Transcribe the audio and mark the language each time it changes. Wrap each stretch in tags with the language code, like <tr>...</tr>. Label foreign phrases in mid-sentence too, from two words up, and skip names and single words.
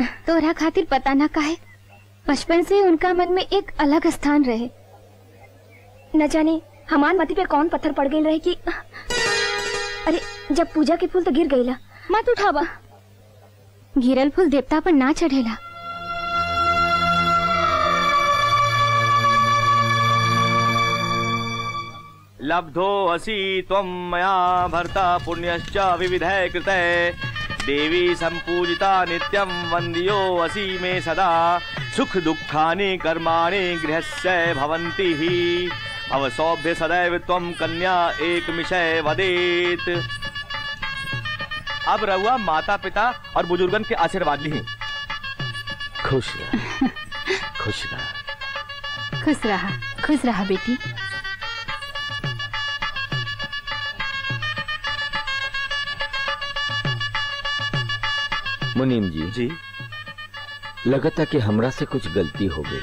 <bho>तोहरा खातिर पता ना काहे बचपन से उनका मन में एक अलग स्थान रहे। न जाने हमार मती पे कौन पत्थर पड़ गई रहे कि अरे जब पूजा के फूल तो गिर गईला। मत उठावा। गिरल फूल देवता पर ना चढ़ेला।</bho> <sa>लब्धो असि त्वं मया भर्ता पुण्यश्च विविधे कृते देवी संपूजिता नित्यं वन्द्यो असि मे सदा सुख दुःखानि कर्माणि गृहस्य भवन्ति हि भव सौभ्य सदैव त्वं कन्या एक मिशय वदेत।</sa> <bho>अब रहुआ माता पिता और बुजुर्गन के आशीर्वाद ली। खुश रहा, खुश रहा, खुश रहा, खुश रहा बेटी। मुनीम जी लगता कि हमरा से कुछ गलती हो गई।</bho>